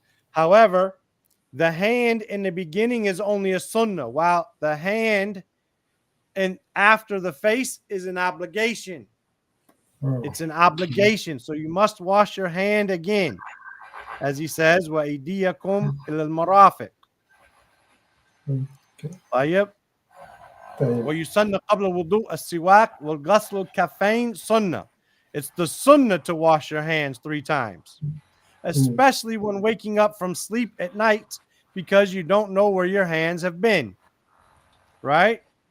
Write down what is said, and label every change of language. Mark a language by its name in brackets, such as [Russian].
[English] However, the hand in the beginning is only a sunnah, while the hand and after the face is an obligation. It's an obligation. So you must wash your hand again. As he says, [Arabic] وَأَيْدِيَكُمْ إِلَى الْمَرَافِقِ. طيب. وَيُسَنَّ قَبْلَ الْوُضُوءِ السِّوَاكِ وَالْغَسْلُ الْكَفَّيْنِ sunnah. [English] It's the sunnah to wash your hands 3 times, especially when waking up from sleep at night because you don't know where your hands have been, right?